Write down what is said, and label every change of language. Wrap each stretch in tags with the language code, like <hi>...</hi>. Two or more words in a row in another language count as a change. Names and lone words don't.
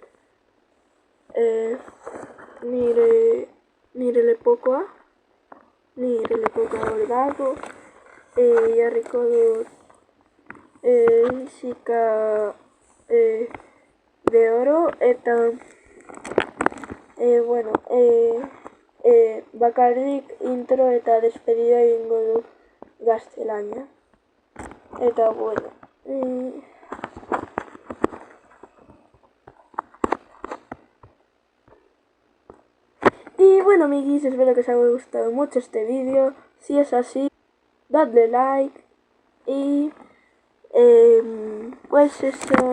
<eu>Nire lepokoa hor dago, jarriko dut zika de oro, eta bueno, bakarrik intro eta despedida egingo dut gaztelania. Eta bueno,</eu> <es>y bueno, amiguis, espero que os haya gustado mucho este vídeo. Si es así, dadle like. Y pues eso.</es>